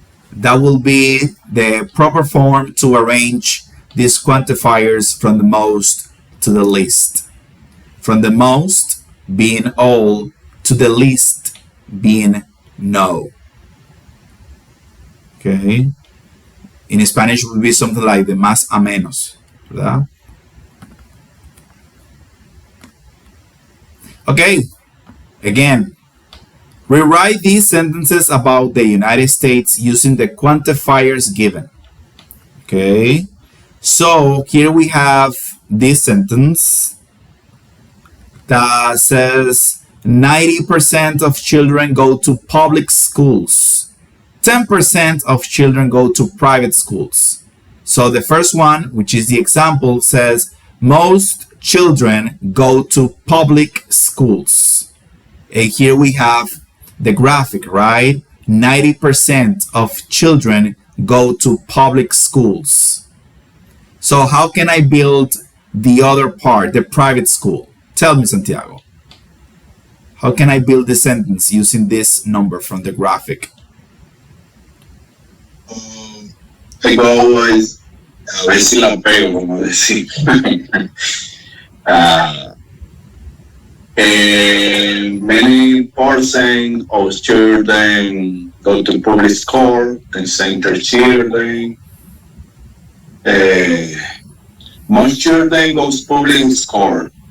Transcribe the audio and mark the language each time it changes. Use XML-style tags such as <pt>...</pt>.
<en>That will be the proper form to arrange these quantifiers from the most to the least. From the most being all to the least being no. Okay. In Spanish, it would be something like</en> <es>de más a menos, ¿verdad?</es> <en>Okay. Again, rewrite these sentences about the United States using the quantifiers given. Okay. So here we have this sentence that says 90% of children go to public schools. 10% of children go to private schools. So the first one, which is the example, says most children go to public schools. And here we have the graphic, right? 90% of children go to public schools. So how can I build the other part, the private school? Tell me, Santiago. How can I build the sentence using this number from the graphic?</en> <es>Tengo es, a ver si la pego, como decir.</es> <en>uh, Many percent of children go to public school, the center children. Most children go to public school.</en>